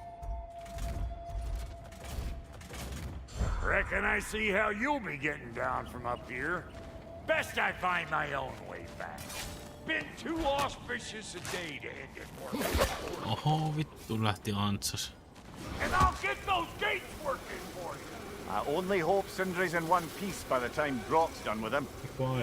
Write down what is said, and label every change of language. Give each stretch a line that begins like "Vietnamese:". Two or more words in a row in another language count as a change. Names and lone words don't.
English: Reckon I see how you'll be getting down from up here. Best I find my own way back. Been too auspicious a day to end it for me.
Finnish: Oho, vittu lähti antsas.
English: And I'll get those gates working for you. I only hope Sindri's in one piece by the time Brock's done with him. Fine.